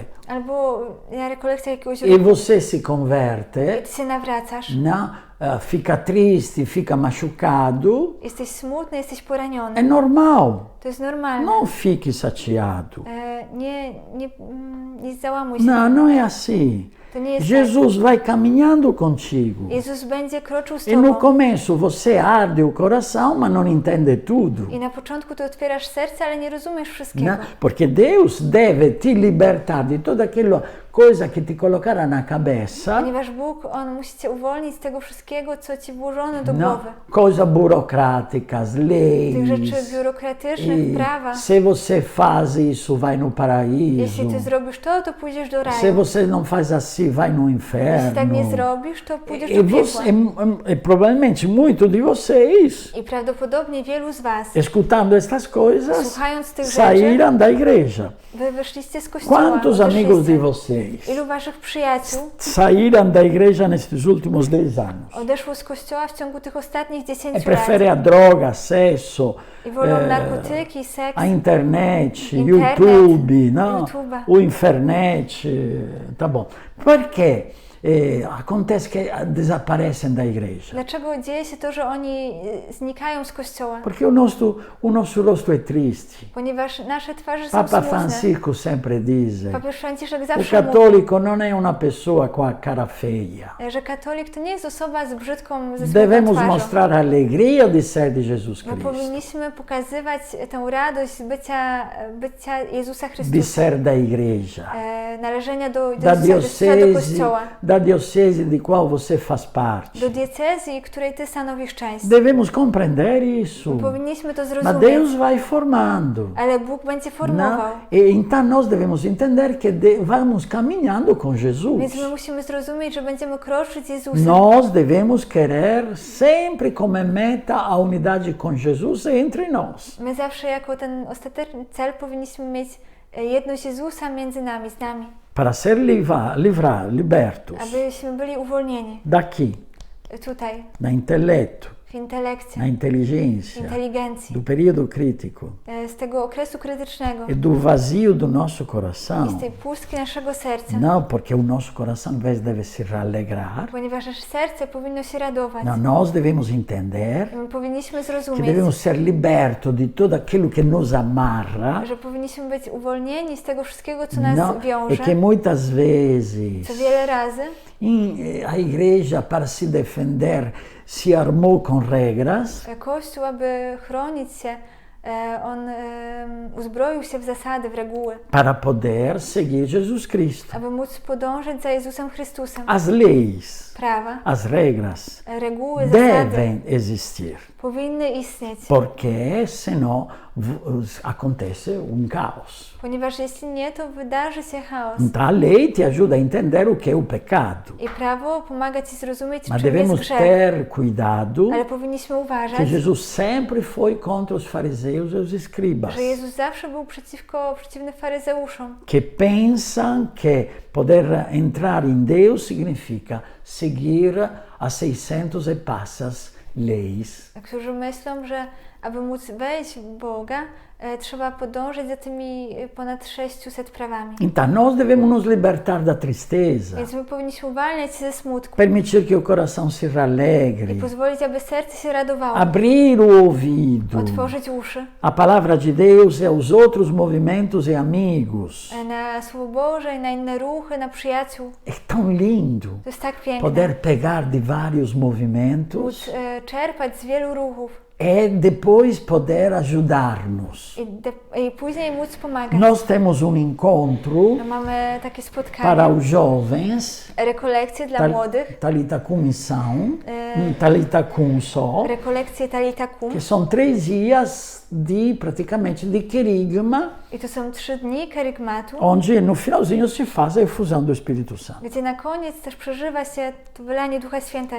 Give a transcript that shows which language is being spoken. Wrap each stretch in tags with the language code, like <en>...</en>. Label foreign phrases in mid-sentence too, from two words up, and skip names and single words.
<pl>albo na rekolekcjach jakiegoś</pl> <pt>e</pt> <pl>ruchu,</pl> <pt>você se converte,</pt> <pl>ty się nawracasz,</pl> <pt>não, fica triste, fica machucado,</pt> <pl>jesteś smutny, jesteś</pl> <pt>é</pt> <pl>poraniony.</pl> <pt>normal.</pt> <pl>To jest normalne.</pl> <pt>Não fique chateado.</pt> <pl>Nie załamuj się.</pl> <pt>Não, não é assim.</pt> <pl>To nie jest</pl> <pt>Jesus vai caminhando contigo.</pt> <pl>tak. Jezus będzie kroczył z</pl> <pt>E no</pt> <pl>tobą.</pl> <pt>começo você arde o coração, mas não entende tudo.</pt> <pl>I na początku ty otwierasz serce, ale nie rozumiesz wszystkiego.</pl> <pt>Né? Porque Deus deve te libertar de toda aquela coisa que te colocara na cabeça,</pt> <pl>Ponieważ Bóg, On musi cię uwolnić z tego wszystkiego, co ci włożono do</pl> <pt>no?</pt> <pl>głowy.</pl> <pt>Coisas burocráticas,</pt> <pl>Tych</pl> <pt>leis.</pt> <pl>rzeczy biurokratycznych, prawa.</pl> <pt>Se você faz isso, vai no paraíso.</pt> <pl>Jeśli ty zrobisz to pójdziesz do</pl> <pt>Se</pt> <pl>raju.</pl> <pt>você não faz assim, vai no</pt> <pl>Jeśli tak nie</pl> <pt>inferno.</pt> <pl>zrobisz, to pójdziesz</pl> <pt>E,</pt> <pl>do</pl> <pt>você,</pt> <pl>piekła.</pl> <pt>e provavelmente muito de vocês,</pt> <pl>I prawdopodobnie wielu z was,</pl> <pt>escutando estas coisas,</pt> <pl>słuchając tych rzeczy,</pl> <pt>saíram da igreja.</pt> <pl>wy wyszliście z kościoła.</pl> <pt>Quantos amigos de</pt> <pl>odeszliście.</pl> <pt>vocês</pt> <pl>Ilu waszych przyjaciół</pl> <pt>saíram da igreja nestes últimos 10 anos?</pt> <pl>odeszło z kościoła w ciągu tych ostatnich 10</pl> <pt>E</pt> <pl>lat?</pl> <pt>prefere a droga, sexo,</pt> <pl>I wolą narkotyki, seks,</pl> <pt>a internet,</pt> <pl>Internet,</pl> <pt>YouTube, não?</pt> <pl>YouTube'a.</pl> <pt>O internet, tá bom. Por quê? Acontece que desaparecem da igreja.</pt> <pl>Dlaczego dzieje się to, że oni znikają z kościoła?</pl> <pt>Porque o nosso rosto é triste.</pt> <pl>Ponieważ nasze twarze są</pl> <pt>Papa</pt> <pl>smutne.</pl> <pt>Francisco sempre diz:</pt> <pl>Papież Franciszek</pl> <pt>o</pt> <pl>zawsze mówi,</pl> <pt>católico não é uma pessoa com a cara feia.</pt> <pl>że katolik to nie jest osoba z brzydką, ze smutną</pl> <pt>Devemos</pt> <pl>twarzą.</pl> <pt>mostrar a alegria de ser de Jesus</pt> <pl>Bo</pl> <pt>Cristo,</pt> <pl>powinniśmy pokazywać tę radość bycia Jezusa</pl> <pt>de</pt> <pl>Chrystusa,</pl> <pt>ser da igreja,</pt> <pl>należenia do</pl> <pt>da</pt> <pl>do kościoła,</pl> <pt>diocese de qual você faz parte.</pt> <pl>do diecezji, której ty stanowisz część.</pl> <pt>Devemos compreender isso.</pt> <pl>Powinniśmy to</pl> <pt>Mas</pt> <pl>zrozumieć,</pl> <pt>Deus vai formando.</pt> <pl>ale Bóg będzie formował.</pl> <pt>Não? E então nós devemos entender que vamos caminhando com Jesus.</pt> <pl>Więc my musimy zrozumieć, że będziemy kroczyć z Jezusem.</pl> <pt>Nós devemos querer sempre como meta a unidade com Jesus entre nós.</pt> <pl>My zawsze jako ten ostateczny cel powinniśmy mieć jedność Jezusa między nami, z nami,</pl> <pt>Para ser libertos</pt> <pl>abyśmy byli uwolnieni</pl> <pt>daqui,</pt> <pl>tutaj,</pl> <pt>da intelecto,</pt> <pl>w intelekcie,</pl> <pt>da inteligência,</pt> <pl>inteligencji,</pl> <pt>do período crítico</pt> <pl>z tego okresu krytycznego</pl> <pt>e do vazio do nosso</pt> <pl>i z</pl> <pt>coração.</pt> <pl>tej pustki naszego serca.</pl> <pt>Não, porque o nosso coração deve se alegrar.</pt> <pl>Ponieważ nasze serce powinno się radować.</pl> <pt>Não, nós devemos entender</pt> <pl>My powinniśmy</pl> <pt>que</pt> <pl>zrozumieć,</pl> <pt>devemos ser libertos de tudo aquilo que nos amarra.</pt> <pl>że powinniśmy być uwolnieni z tego wszystkiego, co nas</pl> <pt>Não,</pt> <pl>wiąże.</pl> <pt>é que muitas vezes</pt> <pl>Co wiele razy</pl> <pt>a igreja, para se defender, se armou com regras,</pt> <pl>Kościół, aby chronić się, on uzbroił się w zasady, w reguły,</pl> <pt>para poder seguir Jesus Cristo.</pt> <pl>aby móc podążać za Jezusem Chrystusem.</pl> <pt>As leis,</pt> <pl>Prawa,</pl> <pt>as regras</pt> <pl>reguły, zasady</pl> <pt>devem existir,</pt> <pl>powinny istnieć,</pl> <pt>porque senão acontece caos.</pt> <pl>ponieważ jeśli nie, to wydarzy się chaos.</pl> <pt>Então a lei te ajuda a entender o que é o pecado,</pt> <pl>I prawo pomaga ci zrozumieć,</pl> <pt>mas</pt> <pl>czym jest</pl> <pt>devemos</pt> <pl>grzech,</pl> <pt>ter cuidado</pt> <pl>ale powinniśmy</pl> <pt>que</pt> <pl>uważać,</pl> <pt>Jesus sempre foi contra os fariseus e os escribas,</pt> <pl>że Jezus zawsze był przeciwny faryzeuszom,</pl> <pt>que pensam que poder entrar em Deus significa seguir as 600 e passas leis.</pt> <pl>którzy myślą, że aby móc wejść w Boga, trzeba podążać za tymi ponad 600 prawami.</pl> <pt>Então nós devemos nos libertar da tristeza,</pt> <pl>Więc my powinniśmy uwalniać się ze smutku</pl> <pt>permitir que o coração seja</pt> <pl>i</pl> <pt>alegre,</pt> <pl>pozwolić, aby serce się radowało,</pl> <pt>abrir o ouvido</pt> <pl>otworzyć uszy</pl> <pt>à palavra de Deus e aos outros movimentos e amigos.</pt> <pl>na Słowo Boże i na inne ruchy, na przyjaciół.</pl> <pt>É tão lindo</pt> <pl>To jest tak piękne.</pl> <pt>poder pegar de vários movimentos</pt> <pl>Móc czerpać z wielu ruchów</pl> <pt>e depois poder ajudar-nos.</pt> <pl>i później móc pomagać.</pl> <pt>Nós temos encontro</pt> <pl>No, mamy takie spotkania,</pl> <pt>para os jovens,</pt> <pl>rekolekcje dla młodych,</pl> <pt>Talita com missão, Talita com só,</pt> <pl>rekolekcje Talita Kum.</pl> <pt>que são 3 dias praticamente de querigma,</pt> <pl>I to są 3 dni kerygmatu,</pl> <pt>onde no finalzinho se faz a efusão do Espírito Santo.</pt> <pl>gdzie na koniec też przeżywa się to wylanie Ducha Świętego.</pl>